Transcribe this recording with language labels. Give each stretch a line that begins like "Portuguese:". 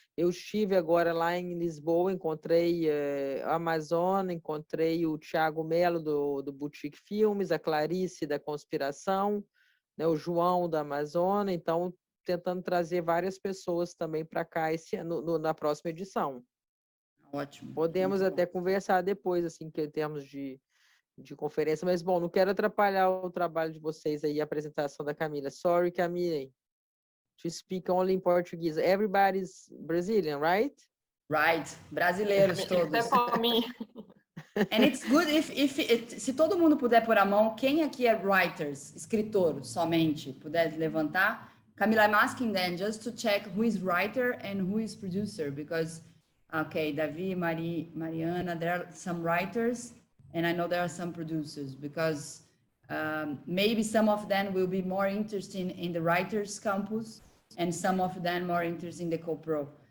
Portuguese: Eu estive agora lá em Lisboa, encontrei a Amazon, encontrei o Thiago Melo, do Boutique Filmes, a Clarice, da Conspiração, né, o João, da Amazônia. Então, tentando trazer várias pessoas também para cá na próxima edição. Ótimo. Podemos até conversar depois, assim, que em termos de conferência, mas, bom, não quero atrapalhar o trabalho de vocês aí, a apresentação da Camila.
English: Sorry, Camille, to speak only in Portuguese. Everybody's Brazilian, right? Right.
Portuguese: Brasileiros todos.
English: Except for me. And it's good
Portuguese: se todo mundo puder pôr a mão, quem aqui é writers, escritor somente, puder levantar.
English: Camila, I'm asking them just to check who is writer and who is producer, because, okay, Davi, Mariana, there are some writers, and I know there are some producers, because maybe some of them will be more interested in the writers campus, and some of them more interested in the co-pro.